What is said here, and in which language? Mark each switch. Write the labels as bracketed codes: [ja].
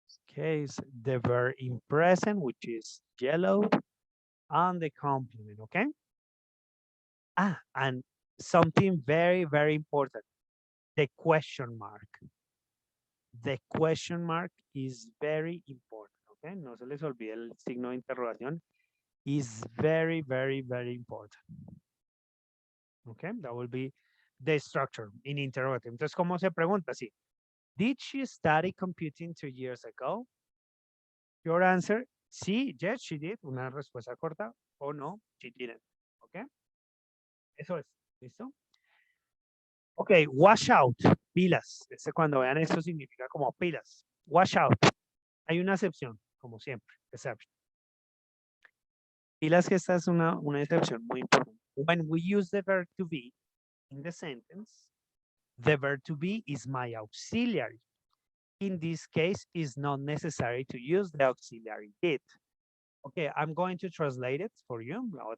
[en] Okay, so the verb in present, which is yellow, and the complement. Okay. And something very, very important, the question mark. The question mark is very important, okay? [es] No se les olvide el signo de interrogación. [en] Is very, very, very important. Okay, that will be the structure in interrogative. [es] Entonces, ¿cómo se pregunta? Sí. [en] Did she study computing 2 years ago? Your answer, [es] sí, [en] yes, she did. [es] Una respuesta corta. O no, [en] she didn't. [es] Okay. Eso es. ¿Listo? [en] Ok, wash out, pilas. [es] Cuando vean esto significa como pilas. [en] Wash out. [es] Hay una excepción, como siempre. Exception. Pilas que esta es una excepción muy importante. [en] When we use the verb to be in the sentence, the verb to be is my auxiliary. In this case, it's not necessary to use the auxiliary did. Okay, I'm going to translate it for you.